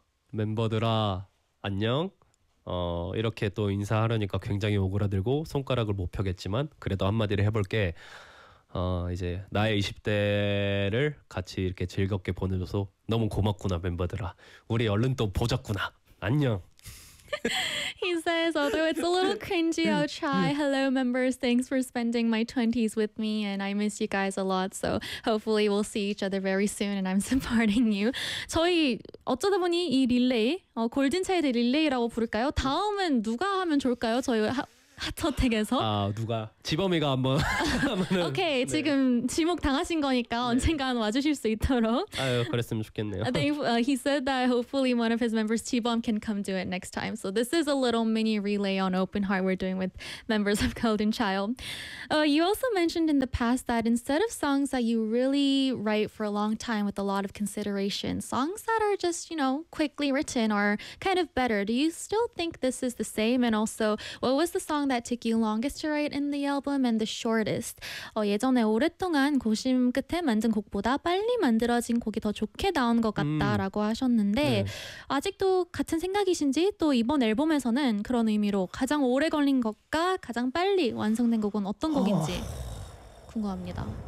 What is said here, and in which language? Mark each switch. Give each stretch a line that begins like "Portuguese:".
Korean: 멤버들아 안녕 이렇게 또 인사하려니까 굉장히 오그라들고 손가락을 못 펴겠지만 그래도 한마디를 해볼게 이제 나의 20대를 같이 이렇게 즐겁게 보내줘서 너무 고맙구나 멤버들아 우리 얼른 또 보자꾸나 안녕
English: He says, although it's a little cringy, I'll try. Hello, members. Thanks for spending my 20s with me, and I miss you guys a lot. So hopefully we'll see each other very soon, and I'm supporting you.
Korean: 저희 어쩌다 보니 이 릴레이, 골든 차일드 릴레이라고 부를까요? 다음은 누가 하면 좋을까요? 저희 하트어택에서. 누가? 지범이가 한번 오케이 네. 지금 지목 당하신 거니까 네. 언젠간 와주실 수 있도록 아유 그랬으면 좋겠네요.
English: I think he said that hopefully one of his members, 지범, can come do it next time. So this is a little mini relay on Open Heart we're doing with members of Golden Child. You also mentioned in the past that instead of songs that you really write for a long time with a lot of consideration, songs that are just, you know, quickly written are kind of better. Do you still think this is the same? And also, what was the song that took you longest to write in the album and the shortest?
Korean: 예전에 오랫동안 고심 끝에 만든 곡보다 빨리 만들어진 곡이 더 좋게 나온 것 같다라고 하셨는데 네. 아직도 같은 생각이신지 또 이번 앨범에서는 그런 의미로 가장 오래 걸린 것과 가장 빨리 완성된 곡은 어떤 곡인지 궁금합니다.